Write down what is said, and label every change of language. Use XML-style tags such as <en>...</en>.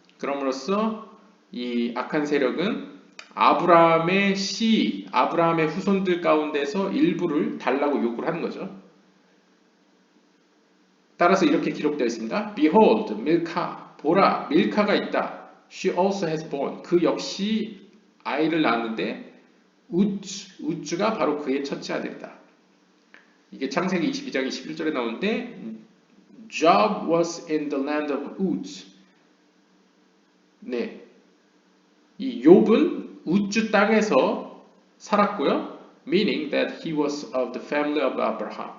<ko>그럼으로써 이 악한 세력은 아브라함의 후손들 가운데서 일부를 달라고 요구를 하는 거죠. 따라서 이렇게 기록되어 있습니다.</ko> <en>Behold, Milcah,</en> <ko>보라, 밀카가 있다.</ko> <en>She also has born.</en> <ko>그 역시 아이를 낳았는데 우즈가 바로 그의 첫째 아들이다. 이게 창세기 22장 21절에 나오는데</ko> <en>Job was in the land of Uz.</en> <ko>네, 이 욥은 우즈 땅에서 살았고요.</ko> <en>Meaning that he was of the family of Abraham.</en>